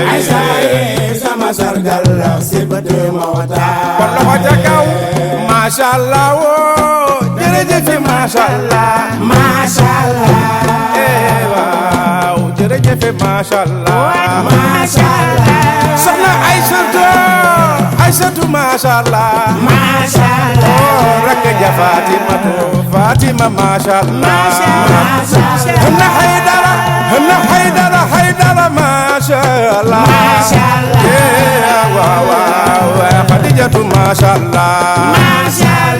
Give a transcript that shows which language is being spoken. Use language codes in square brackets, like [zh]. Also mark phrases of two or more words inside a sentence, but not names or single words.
[wo] ay saay sama sargal la sikte Mokhtar kon loxo ca kaw [ar] ما شاء الله [wo] woo jërëjëf [ar] ما شاء الله ما شاء الله [wo] waaw jërëjëf [ar] ما شاء الله ما شاء الله [wo] soxna Aysatu [ar] ما شاء الله ما شاء الله [wo] oh rakk ja Fatima [ar] ما شاء الله [wo] hana Haydara [ar] ما شاء الله ما شاء الله [wo] waaw Khadijatu [ar] ما شاء الله